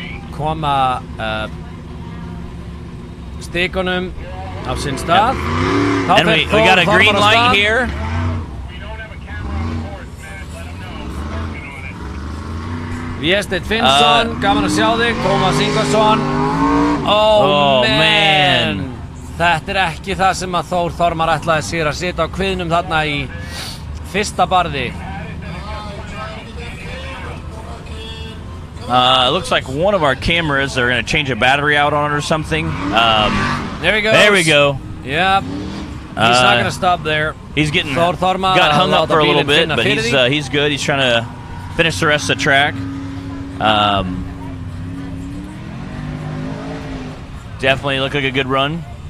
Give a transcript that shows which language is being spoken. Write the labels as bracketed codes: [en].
[is] Koma stikunum á sinn stað. [en] And we got a green light here. [is] Vésteinn Finnsson, gaman að sjá þig. Tómas Ingvarsson. [en] Oh man. [is] Þetta ekki það sem að Þór Þormar ætlaði sér að sitja á kviðnum þarna í fyrsta barði. [en] It looks like one of our cameras are going to change a battery out on it or something. There he goes. There we go. Yep. He's not going to stop there. He's getting [is] Þór Þormar [en] got hung up for a little bit, but [is] fyrir [en] he's good. He's trying to finish the rest of the track. Definitely looked like a good run.